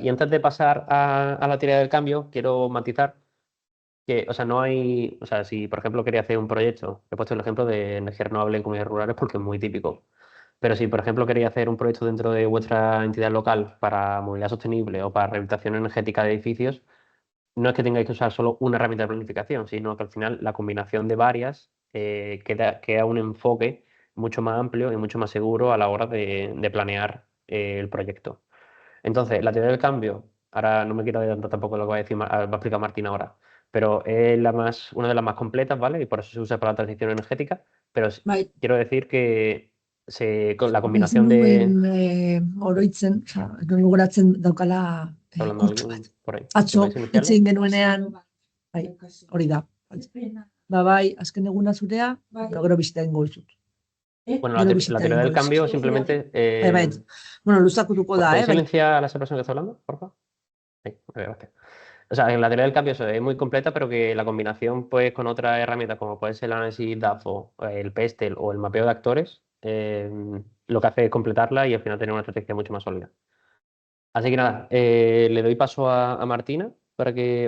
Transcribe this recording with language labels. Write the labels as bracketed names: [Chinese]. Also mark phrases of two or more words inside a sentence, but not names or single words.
[Spanish] Y antes de pasar a la teoría del cambio, quiero matizar que, o sea, no hay, o sea, si por ejemplo quería hacer un proyecto, he puesto el ejemplo de energía renovable en comunidades rurales porque es muy típico, pero si por ejemplo quería hacer un proyecto dentro de vuestra entidad local para movilidad sostenible o para rehabilitación energética de edificios, no es que tengáis que usar solo una herramienta de planificación, sino que al final la combinación de varias queda un enfoque mucho más amplio y mucho más seguro a la hora de planear el proyecto. Entonces, la teoría del cambio, ahora no me quiero adelantar tampoco lo que va a decir, va a explicar Martín ahora, pero es una de las más completas, ¿vale? Y por eso se usa para la transición energética, pero [Basque] Bai, [Spanish] quiero decir que con la [Basque] ezin [Spanish] combinación de... [Basque] nuen oroitzen, ez nuen gogoratzen daukala [Spanish] ¿Está hablando [Basque] kurtso [Spanish] alguien [Basque] bat. [Spanish] por ahí? ¿De [Basque] Atzo, [Spanish] países [Basque] hitz [Spanish] iniciales? [Basque] egin genuenean, bai, hori da. Ba, bai, azken eguna zurea, gero bisita egingo dizut. [Spanish] Bueno, [Basque] Gero [Spanish] la [Basque] bisita [Spanish] teoría del [Basque] egingo [Spanish] cambio [Basque] dizut. [Spanish] simplemente... [Basque] Bai, bai. Bueno, luzatuko da, [Spanish] ¿Podéis [Basque] bai. [Spanish] silenciar a esa persona que está hablando, por favor? Sí, vale, gracias. O sea, en la teoría del cambio eso, es muy completa, pero que la combinación pues, con otras herramientas como puede ser el análisis DAFO, el PESTEL o el mapeo de actores, lo que hace es completarla y al final tener una estrategia mucho más sólida. Así que nada, le doy paso a Martina para que...